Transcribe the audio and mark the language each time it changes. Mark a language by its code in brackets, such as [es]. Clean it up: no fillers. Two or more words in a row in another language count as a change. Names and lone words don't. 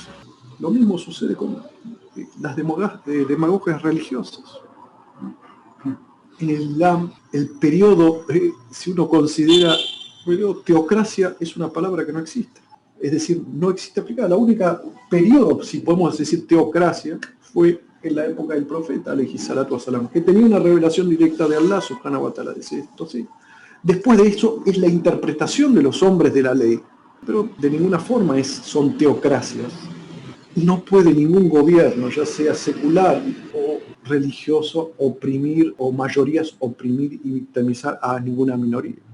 [es] Lo mismo sucede con las demagogias religiosas. En el Islam, el periodo, si uno considera teocracia, es una palabra que no existe. Es decir, no existe aplicada. La única periodo, si podemos decir teocracia, fue en la época del profeta, [ar] عليه الصلاة والسلام, [es] que tenía una revelación directa de Allah, [ar] سبحانه وتعالى, [es] dice esto, sí. Después de eso es la interpretación de los hombres de la ley, pero de ninguna forma son teocracias. No puede ningún gobierno, ya sea secular o religioso, oprimir, o mayorías oprimir y victimizar a ninguna minoría.